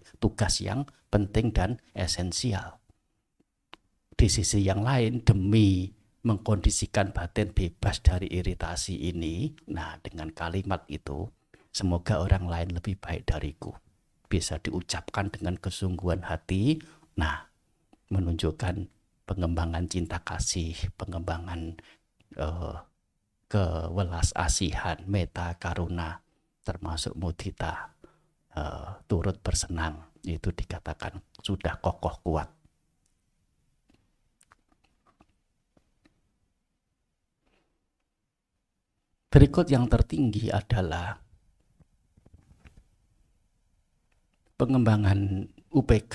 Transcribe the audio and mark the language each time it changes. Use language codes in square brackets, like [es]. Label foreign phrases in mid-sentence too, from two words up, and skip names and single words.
[id] Tugas yang penting dan esensial. Di sisi yang lain, demi mengkondisikan batin bebas dari iritasi ini, nah dengan kalimat itu, semoga orang lain lebih baik dariku, bisa diucapkan dengan kesungguhan hati, nah menunjukkan pengembangan cinta kasih, pengembangan kewelas asihan, metta, karuna, termasuk mudita, turut bersenang, itu dikatakan sudah kokoh kuat. Berikut yang tertinggi adalah pengembangan UPK.